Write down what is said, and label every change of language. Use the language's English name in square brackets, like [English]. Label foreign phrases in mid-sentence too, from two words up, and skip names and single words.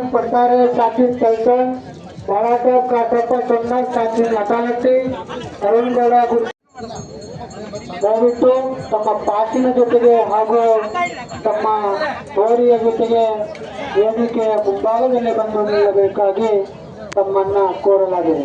[Kannada] पडतारे काशीद कलकण, बाळासाहेब काटप्पा सोमनाथ काशीद अटानट्टी, ಅರುಣಗೌಡ ದಯವಿಟ್ಟು ತಮ್ಮ ಪಾಸಿನ ಜೊತೆಗೆ ಹಾಗೂ ತಮ್ಮ ಹೋರಿಯ ಜೊತೆಗೆ ವೇದಿಕೆಯ ಮುಂಭಾಗದಲ್ಲಿ ಬಂದು ನಿಲ್ಲಬೇಕಾಗಿ ತಮ್ಮನ್ನ ಕೋರಲಾಗಿದೆ.